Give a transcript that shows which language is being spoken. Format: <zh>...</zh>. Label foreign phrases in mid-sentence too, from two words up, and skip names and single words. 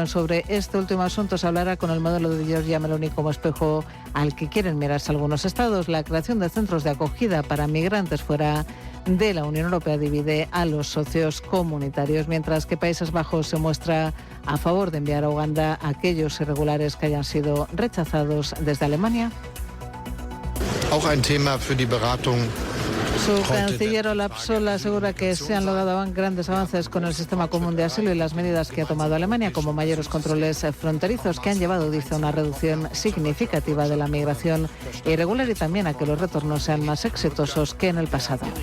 <es>Sobre este último asunto se hablará con el modelo de Giorgia Meloni como espejo al que quieren mirarse algunos estados. La creación de centros de acogida para migrantes fuera de la Unión Europea divide a los socios comunitarios, mientras que Países Bajos se muestra a favor de enviar a Uganda a aquellos irregulares que hayan sido rechazados desde Alemania.</es> <de>Auch ein Thema für die Beratung.</de> <es>Su canciller Olaf Scholz asegura que se han logrado grandes avances con el sistema común de asilo y las medidas que ha tomado Alemania, como mayores controles fronterizos, que han llevado, dice, a una reducción significativa de la migración irregular y también a que los retornos sean más exitosos que en el pasado.</es>